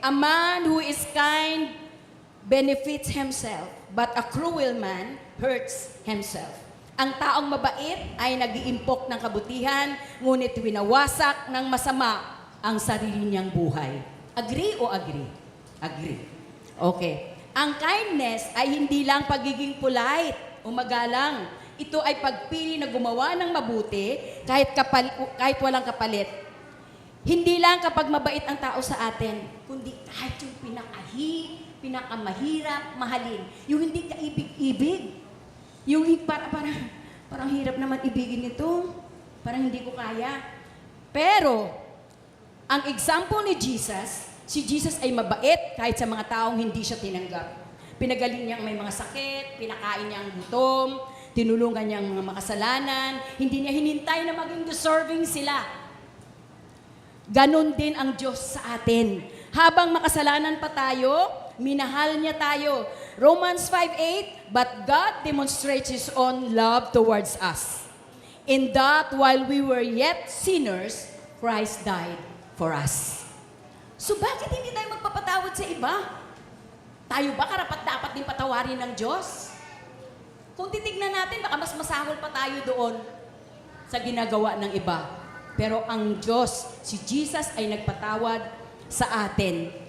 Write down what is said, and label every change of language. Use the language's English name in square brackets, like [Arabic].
[English] A man who is kind benefits himself, but a cruel man hurts himself. [Filipino] Ang taong mabait ay nag-iimpok ng kabutihan, ngunit winawasak ng masama ang sarili niyang buhay. [English] Agree o agree? Agree. Okay. [Filipino] Ang kindness ay hindi lang pagiging polite o magalang. Ito ay pagpili na gumawa ng mabuti kahit walang kapalit. Hindi lang kapag mabait ang tao sa atin, kundi kahit yung pinakamahirap, mahalin. Yung hindi ka ibig-ibig. Yung parang hirap naman ibigin ito. Parang hindi ko kaya. Pero, ang example ni Jesus, si Jesus ay mabait kahit sa mga taong hindi siya tinanggap. Pinagaling niyang may mga sakit, pinakain niya ang gutom, tinulungan niya ang mga makasalanan, hindi niya hinintay na maging deserving sila. Ganon din ang Diyos sa atin. Habang makasalanan pa tayo, minahal niya tayo. [English] Romans 5:8, but God demonstrates His own love towards us, in that while we were yet sinners, Christ died for us. [Filipino] So bakit hindi tayo magpapatawad sa iba? Tayo ba karapat-dapat din patawarin ng Diyos? Kung titignan natin, baka mas masahol pa tayo doon sa ginagawa ng iba. Pero ang Diyos, si Jesus ay nagpatawad sa atin.